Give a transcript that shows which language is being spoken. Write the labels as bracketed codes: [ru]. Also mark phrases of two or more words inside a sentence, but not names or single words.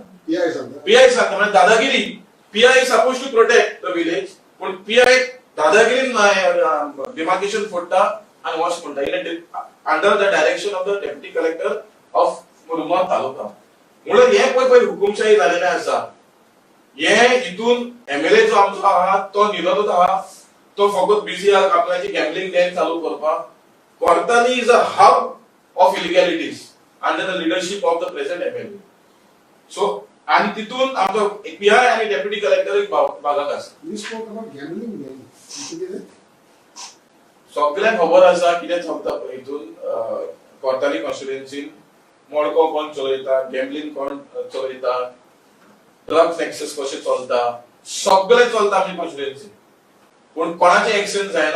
[kok] पीआय सांगता म्हणजे दादागिरी. पीआय [en] supposed to protect the village [kok] पण पीआय दादागिरीन डिमार्केशन फोडटा आणि वच म्हणटा [en] in under the direction of the deputy collector of [kok] मुरमुगांव तालुका. म्हणून हे पळय हुकुमशाही जालेले आसा. हे हितून एमएलए जो आमचो आहा तो निरोधक आहा तो फकत बिजी आहा आपल्याची [en] gambling gang [kok] चालू करपाक. [en] Kortani is a hub of illegalities under the leadership of the present MLA. So, [kok] आणि तिथून आमचा पीआय आणि डेप्युटी कलेक्टर एक भागात आसा. [en] You spoke about gambling then. [kok] सगळ्यांक खबर आसा कितें चलता पळय हितून कोर्ताली कॉन्स्टिट्युएन्सीन मोडको कोण चलयता गॅम्बलिंग कोण चलयता [en] drugs nexus [kok] कशें चलता सगळें चलता आमची कॉन्स्टिट्युएन्सी. पण कोणाचे एक्शन जायना.